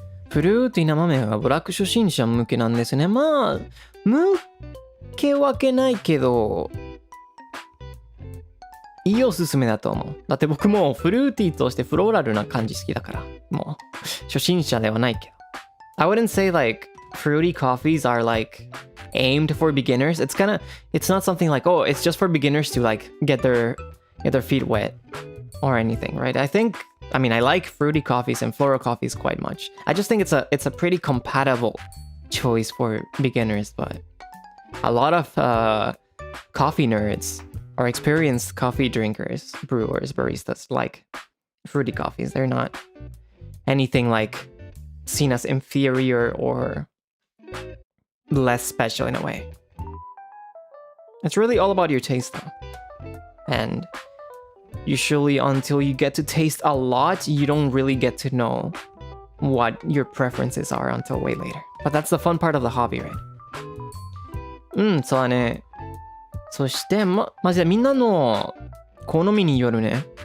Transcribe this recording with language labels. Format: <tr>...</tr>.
<ja>フルーティーな豆はブラック初心者向けなんですね。まあ、向けわけないけど、いいおすすめだと思う。だって僕もフルーティーとしてフローラルな感じ好きだから、もう初心者ではないけど。</ja> <en>I wouldn't say like fruity coffees are like aimed for beginners. It's not something like, oh, it's just for beginners to like get their feet wet or anything, right? I mean, I like fruity coffees and floral coffees quite much. I just think it's a pretty compatible choice for beginners, but a lot of coffee nerds or experienced coffee drinkers, brewers, baristas like fruity coffees. They're not anything like seen as inferior or less special in a way. It's really all about your taste though. And usually until you get to taste a lot, you don't really get to know what your preferences are until way later. But that's the fun part of the hobby, right?</en> <ja>そうだね。そして、マジでみんなの好みによるね。</ja>